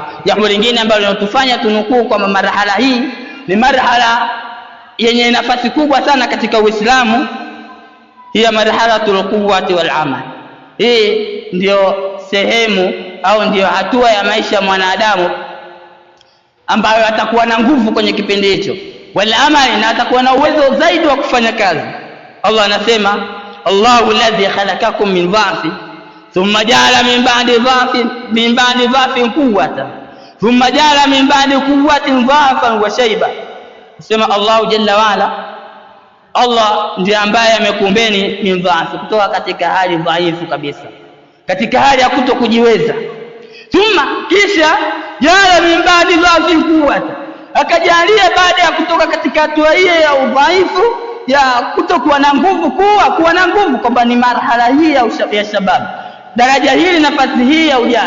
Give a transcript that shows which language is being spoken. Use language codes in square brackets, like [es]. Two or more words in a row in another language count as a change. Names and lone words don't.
[sw] Jambo lingine ambalo linatufanya tunukuu kwamba marhala hii ni marhala yenye nafasi kubwa sana katika Uislamu, [ar] هي مرحلة القوة والعمل. [sw] Hii ndio sehemu au ndio hatua ya maisha ya mwanadamu ambayo atakuwa na nguvu kwenye kipindi hicho, wal amali, na atakuwa na uwezo zaidi wa kufanya kazi. [ar] Allah anasema الله الذي خلقكم من ضعف ثم جعل من بعد ضعف قوة ثم جعل من بعد قوة ضعفا وشيبة. [sw] Sema [ar] الله جل وعلا, [sw] Allah ndiye ambaye amekuumbeni [ar] من ضعف, [sw] kutoka katika hali dhaifu kabisa, katika hali ya kutokujiweza. Thumma, kisha [ar] جعل من بعد ضعف قوة, [sw] akajalia baada ya kutoka katika hatua hiyo ya udhaifu ya kutokuwa na nguvu kuwa na nguvu, kwamba ni marhala hii ya shabab, daraja hili, nafasi hii ya ujana.